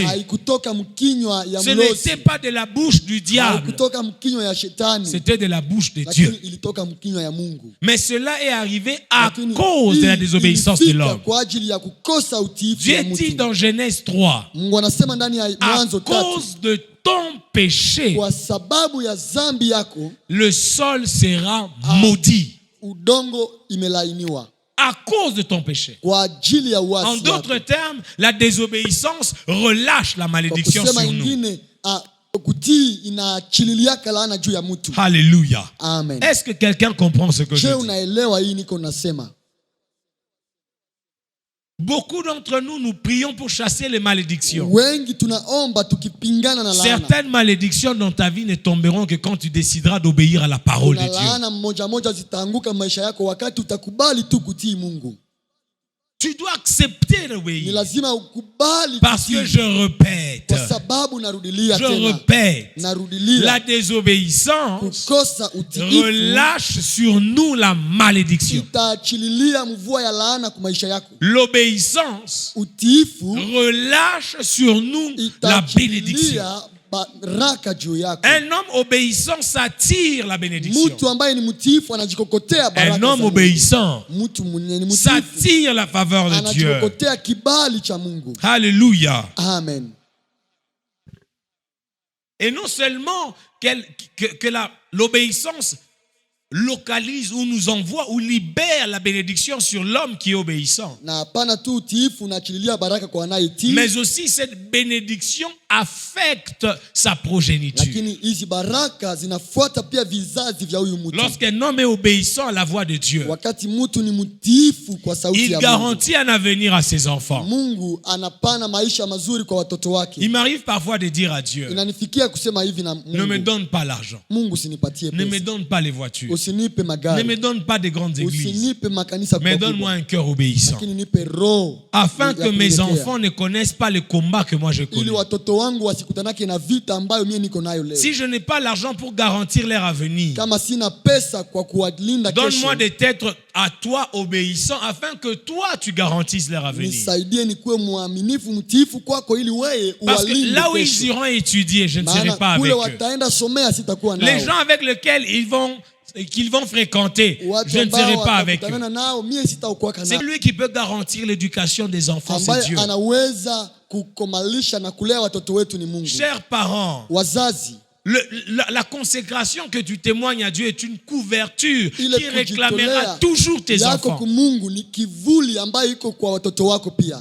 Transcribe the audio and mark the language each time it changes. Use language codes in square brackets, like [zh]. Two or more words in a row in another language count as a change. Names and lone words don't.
[sw] haikutoka mkinywa ya [fr] Ce [sw] mlozi, [fr] n'était pas de la bouche du diable. [sw] haikutoka mkinywa ya shetani, [fr] C'était de la bouche de [sw] lakini [fr] Dieu. [sw] ilitoka mkinywa ya Mungu. [fr] Mais cela est arrivé à [sw] Lakini [fr] cause de la [sw] hii [fr] désobéissance de [sw] ilifika [fr] l'homme. [sw] kwa ajili ya kukosa utiifu ya [fr] Dieu dit [sw] mtu. [fr] dans Genèse 3, [sw] Mungu anasema ndani ya [fr] à [sw] Mwanzo 3, [fr] cause de ton péché, [sw] kwa sababu ya dhambi yako [fr] le sol sera maudit. [sw] udongo imelainiwa. [fr] À cause de ton péché. [sw] Kwa ajili ya [fr] En [sw] uasi wako. [fr] d'autres termes, la désobéissance relâche la [sw] Kwa [fr] malédiction [sw] kusema [fr] sur nous. [sw] ingine, kutii inaachililiaka laana juu ya mtu. [fr] Alléluia. [sw] Amen. [fr] Est-ce que quelqu'un comprend ce que je [sw] Je, [fr] dis? [sw] unaelewa hii niko nasema? [fr] Beaucoup d'entre nous, nous prions pour chasser les malédictions. [sw] Wengi tunaomba tukipingana na laana. [fr] Certaines malédictions dans ta vie ne tomberont que quand tu décideras d'obéir à la parole de [sw] Kuna [fr] Dieu. [sw] laana moja zitaanguka maisha yako wakati utakubali tu kutii Mungu. [fr] Tu dois accepter [sw] Ni [fr] d'obéir. [sw] lazima ukubali [fr] Parce que [sw] kutii. [fr] je répète, [sw] Kwa sababu narudilia [fr] je [sw] tena. [fr] répète, [sw] Narudilia. [fr] la désobéissance [sw] Kukosa utiifu [fr] relâche sur nous la malédiction. [sw] itaachililia mvua ya laana kwa maisha yako. [fr] L'obéissance [sw] Utiifu [fr] relâche sur nous la bénédiction. [sw] itaachilia baraka juu yako. [fr] Un homme obéissant s'attire la bénédiction. [sw] Mtu ambaye ni mtiifu anajikokotea baraka. [fr] Un homme [sw] za Mungu. [fr] obéissant [sw] Mtu mwenye ni mtiifu [fr] s'attire la faveur de Dieu. [sw] anajikokotea kibali cha Mungu. [fr] Alléluia. [sw] Amen. [fr] Et non seulement que l'obéissance localise ou nous envoie ou libère la bénédiction sur l'homme qui est obéissant, [sw] Na hapana tu utiifu unaachililia baraka kwa anayetii, [fr] mais aussi cette bénédiction affecte sa progéniture. [sw] lakini hizi baraka zinafuata pia vizazi vya huyu mtu. [fr] Lorsqu'un homme est obéissant à la voix de Dieu, [sw] Wakati mtu ni mtiifu kwa sauti [fr] il [sw] ya Mungu, [fr] garantit un avenir à ses enfants. [sw] Mungu anapana maisha mazuri kwa watoto wake. [fr] Il m'arrive parfois de dire à Dieu, [sw] Inanifikia kusema hivi na [fr] ne me [sw] Mungu, [fr] donne pas l'argent, [sw] Mungu sinipatie [fr] ne me [sw] pesa, [fr] donne pas les voitures, [sw] Usinipe [fr] Ne [sw] magari, [fr] me donne pas de grandes églises, [sw] usinipe makanisa [fr] mais [sw] kubwa, [fr] donne-moi un cœur obéissant. [sw] lakini nipe roho [fr] Afin [sw] ya [fr] que mes [sw] kunyenyekea. [fr] enfants ne connaissent pas le combat que moi je [sw] Ili [fr] connais. [sw] watoto wangu wasikutanake na vita ambayo mimi niko nayo leo. [fr] Si je n'ai pas l'argent pour garantir leur avenir, [sw] Kama sina pesa kwa kuwalinda kesho, [fr] donne-moi d'être à toi obéissant afin que toi tu garantisses leur avenir. [sw] nisaidie nikuwe mwaminifu mtiifu kwako ili wewe [fr] Parce que [sw] uwalinde [fr] là où ils [sw] kesho. [fr] iront étudier, je ne serai [sw] Maana [fr] pas [sw] kule [fr] avec eux. [sw] wataenda somea sitakuwa nao. [fr] Les gens avec lesquels qu'ils vont fréquenter, [sw] Watu [fr] je ne [sw] ambao [fr] serai pas avec eux. [sw] watakutana nao mie sitakuwa [fr] C'est [sw] nao. [fr] lui qui peut garantir l'éducation des enfants, c'est [sw] Ambaye [fr] Dieu. [sw] anaweza kukomalisha na kulea watoto wetu ni Mungu. [fr] Chers parents, [sw] Wazazi, [fr] la consécration que tu témoignes à Dieu est une couverture [sw] ile [fr] qui réclamera [sw] kujitolea [fr] toujours tes [sw] yako [fr] enfants. [sw] kwa Mungu ni kivuli ambayo iko kwa watoto wako pia.